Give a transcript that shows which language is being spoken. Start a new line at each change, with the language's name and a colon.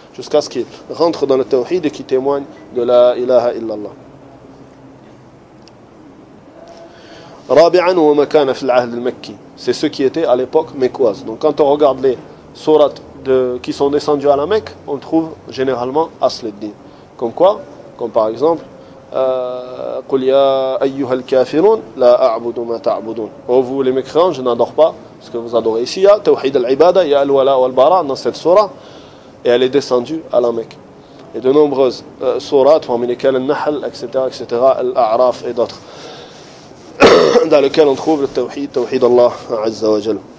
French: Jusqu'à ce qu'il rentre dans le tawhid et qu'il témoigne de la ilaha illallah.
Arabic: Rabi'an wa makana fil ahd al-makki.
French: C'est ceux qui étaient à l'époque mécoises. Donc quand on regarde les sourates qui sont descendues à la Mecque, on trouve généralement Asleddin. Comme quoi? Comme par exemple,
Arabic: قل يا أيها الكافرون لا أعبد ما تعبدون.
French: Oh vous les mécréants, je n'adore pas ce que vous adorez. Ici, il y a Tawhid al-Ibada, il y a Al-Wala wal-Bara dans cette surah, et elle est descendue à la Mecque. Et de nombreuses surahs, parmi lesquelles Al-Nahl, etc., etc., Al-A'raf et d'autres, dans lesquelles on trouve le Tawhid, Tawhid Allah Azza wa Jal.